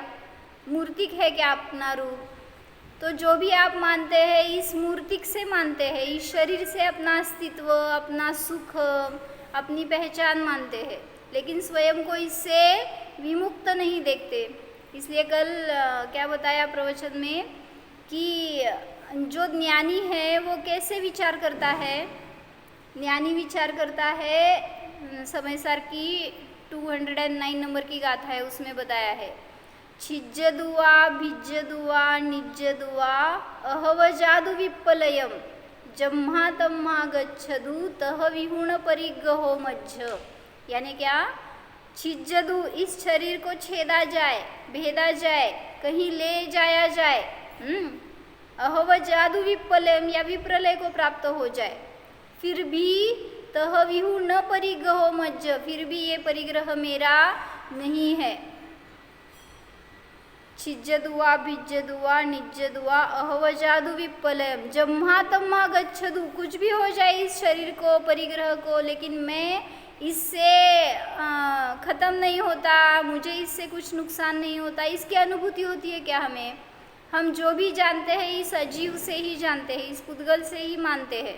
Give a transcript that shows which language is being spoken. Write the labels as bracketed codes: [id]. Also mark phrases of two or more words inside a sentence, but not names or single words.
[hi] मूर्तिक है क्या अपना रूप? तो जो भी आप मानते हैं इस मूर्तिक से मानते हैं, इस शरीर से अपना अस्तित्व, अपना सुख, अपनी पहचान मानते हैं, लेकिन स्वयं को इससे विमुक्त नहीं देखते। इसलिए कल क्या बताया प्रवचन में कि जो ज्ञानी है वो कैसे विचार करता है? ज्ञानी विचार करता है, समय सार की 209 नंबर की गाथा है, उसमें बताया है, [pra] छिज्जदुआ भिज्जदुआ निज्जदुआ अहवजादु विप्पलयम जम्हा तम्हा गच्छदु तह विहुण परिग्रहो मज्ज। [hi] यानी क्या? छिज्जदु, इस शरीर को छेदा जाए, भेदा जाए, कहीं ले जाया जाए। [pra] अहवजादु विप्पलयम, [hi] या विप्रलय को प्राप्त हो जाए, फिर भी [pra] तह विहुण परिग्रहो मज्ज, [hi] फिर भी ये परिग्रह मेरा नहीं है। [pra] छिज्जदुआ भिज्जदुआ निज्जदुआ अहवजादु विप्पलयम जम्हा तम्हा गच्छदु, [hi] कुछ भी हो जाए इस शरीर को, परिग्रह को, लेकिन मैं इससे ख़त्म नहीं होता, मुझे इससे कुछ नुकसान नहीं होता। इसकी अनुभूति होती है क्या हमें? हम जो भी जानते हैं इस अजीव से ही जानते हैं, इस पुद्गल से ही मानते हैं।